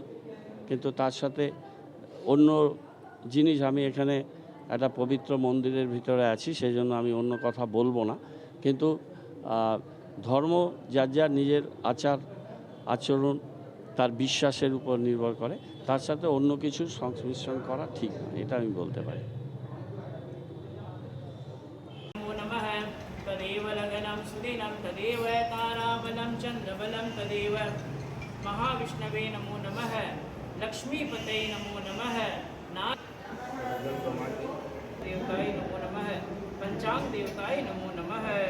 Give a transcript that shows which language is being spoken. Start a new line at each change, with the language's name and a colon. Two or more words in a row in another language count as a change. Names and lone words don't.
Bangla: কিন্তু তার সাথে অন্য জিনিস, আমি এখানে একটা পবিত্র মন্দিরের ভিতরে আছি, সেই জন্য আমি অন্য কথা বলবো না। কিন্তু ধর্ম যার যার নিজের আচার আচরণ, তার বিশ্বাসের উপর নির্ভর করে, তার সাথে অন্য কিছু সংমিশ্রণ করা ঠিক নয়, এটা আমি বলতে পারি।
Sanskrit: तदेव लगनं सुदिनं तदेव ताराबलं चन्द्रबलं तदेव महाविष्णवे नमो नमः लक्ष्मीपते नमो नमः देवताय नमो नमः पंचांग देवताय नमो नमः।